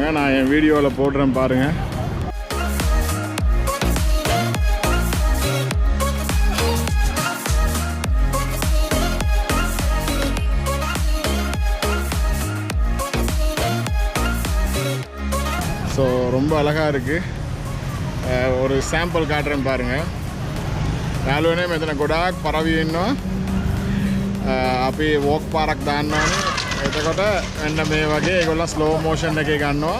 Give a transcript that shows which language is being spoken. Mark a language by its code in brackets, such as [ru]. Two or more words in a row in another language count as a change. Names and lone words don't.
[ta] நான் என் வீடியோவில் போடுறேன் பாருங்கள். ஸோ ரொம்ப அழகாக இருக்குது. ஒரு சாம்பிள் காட்டுறேன் பாருங்கள். [si] යාළුවනේ මෙතන ගොඩාක් පරවි ඉන්නවා. අපි වෝක් පාරක් දාන්න ඕනේ. එතකොට මෙන්න මේ වගේ ඒගොල්ලෝ [en] slow motion [si] එකේ ගන්නවා.